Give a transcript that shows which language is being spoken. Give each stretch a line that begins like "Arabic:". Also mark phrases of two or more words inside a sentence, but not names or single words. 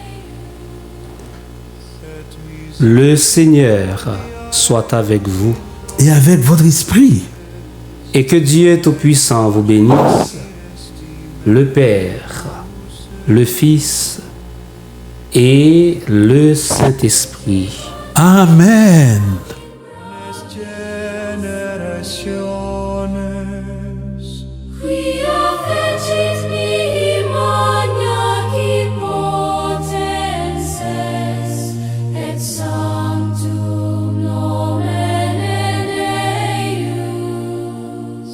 French: Le Seigneur soit avec vous. Et avec votre esprit. Et que Dieu Tout-Puissant vous bénisse, le Père, le Fils et le Saint-Esprit. Amen.
Latin: Generaciones, Quia fecit mihi magna hypotenses, et sanctum nomen eius.